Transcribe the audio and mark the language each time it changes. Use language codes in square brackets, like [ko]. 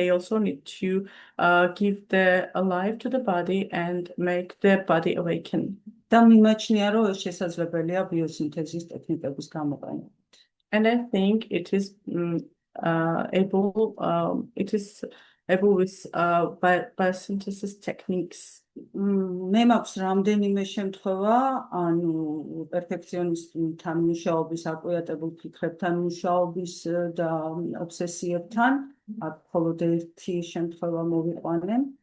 [en] They also need to give the life to the body and make the body awaken. [ka] და მიმაჩნია, რომ ეს შესაძლებელია ბიოსინთეზის ტექნიკების გამოყენება. [en] And I think it is able with biosynthesis techniques. [ka] მე მაქვს რამდენიმე შემთხვევა, ანუ პერფექციონისტთან მუშაობის, აკვიატებულ ფიქრებთან მუშაობის და ობსესიებთან, აქ მხოლოდ ერთი შემთხვევა მოვიყვანე.